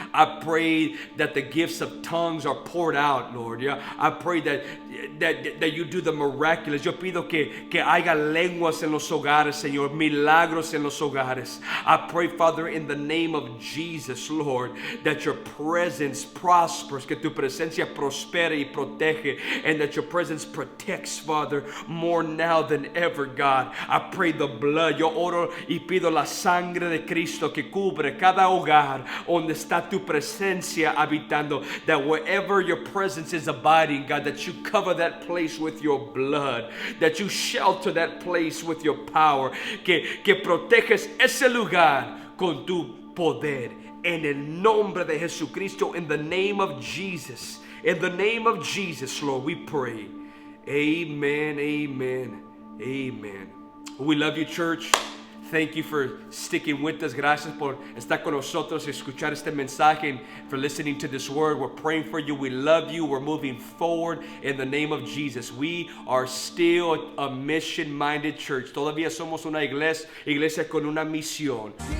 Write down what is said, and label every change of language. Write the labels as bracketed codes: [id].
[en] I pray that the gifts of tongues are poured out, Lord. Yeah? I pray that you do the miraculous. [es] Yo pido que haya lenguas en los hogares, Señor, milagros en los hogares. [en] I pray, Father, in the name of Jesus, Lord, that your presence prospers, [es] que tu presencia prospere y protege, [en] and that your presence protects, Father, more now than ever, God. I pray the blood, [es] yo oro y pido la sangre de Cristo que cubre cada hogar donde está tu presencia habitando, [en] that wherever your presence is abiding, God, that you cover that place with your blood, that you shelter that place with your power, [es] que proteges ese lugar con tu poder, en el nombre de Jesucristo, [en] in the name of Jesus. In the name of Jesus, Lord, we pray. Amen, amen, amen. We love you, church. Thank you for sticking with us. [es] Gracias por estar con nosotros y escuchar este mensaje, [en] and for listening to this word. We're praying for you. We love you. We're moving forward in the name of Jesus. We are still a mission-minded church. [es] Todavía somos una iglesia con una misión.